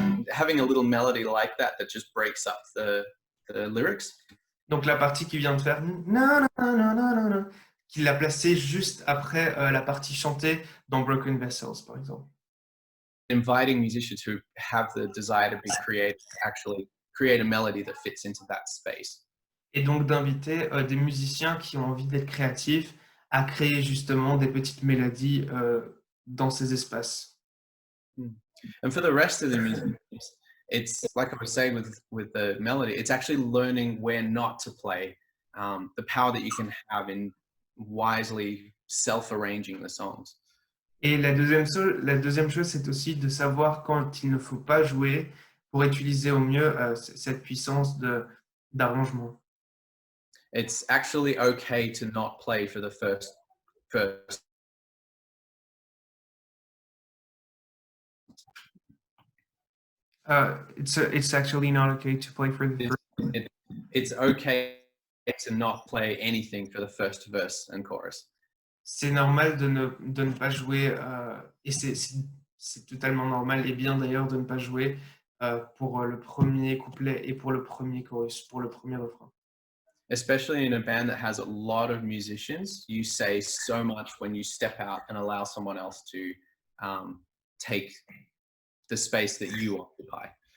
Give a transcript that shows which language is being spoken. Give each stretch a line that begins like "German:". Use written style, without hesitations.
English: Having a little melody like that just breaks up the lyrics.
French: Donc la partie qui vient de faire na, na, na, na, na, na, qu'il l'a placée juste après la partie chantée dans Broken Vessels, par exemple.
English: Inviting musicians who have the desire to be creative actually create a melody that fits into that space.
French: Et donc d'inviter des musiciens qui ont envie d'être créatifs à créer justement des petites mélodies dans ces espaces.
English: And for the rest of the musicians, it's like I was saying with the melody, it's actually learning where not to play, the power that you can have in wisely self-arranging the songs.
French: Et la deuxième chose, c'est aussi de savoir quand il ne faut pas jouer pour utiliser au mieux cette puissance d'arrangement.
English: It's actually okay to not play for the first. It's actually not okay to play for the first. It's okay to not play anything for the first verse and chorus.
French: C'est normal de ne pas jouer, et c'est totalement normal et bien d'ailleurs de ne pas jouer pour le premier couplet et pour le premier chorus, pour le premier refrain.
English: Especially in a band that has a lot of musicians, you say so much when you step out and allow someone else to take the space that you occupy.